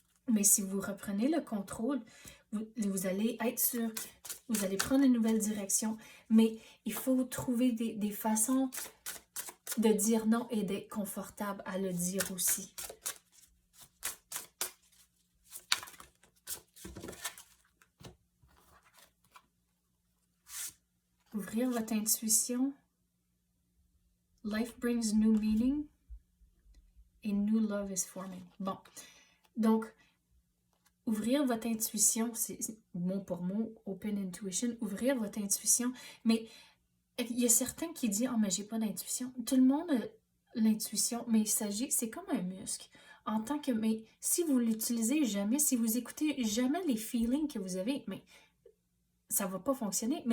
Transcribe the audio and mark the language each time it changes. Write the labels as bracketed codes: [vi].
[fr] Mais si vous reprenez le contrôle, vous allez être sûr, vous allez prendre une nouvelle direction, mais il faut trouver des façons de dire non et d'être confortable à le dire aussi. Ouvrir votre intuition. [en] Life brings new meaning et new love is forming. [fr] Bon, donc, ouvrir votre intuition, c'est mot pour mot, [en] open intuition, [fr] ouvrir votre intuition, mais il y a certains qui disent « Ah, mais j'ai pas d'intuition ». Tout le monde a l'intuition, mais c'est comme un muscle. En tant que, mais si vous l'utilisez jamais, si vous écoutez jamais les feelings que vous avez, mais ça va pas fonctionner.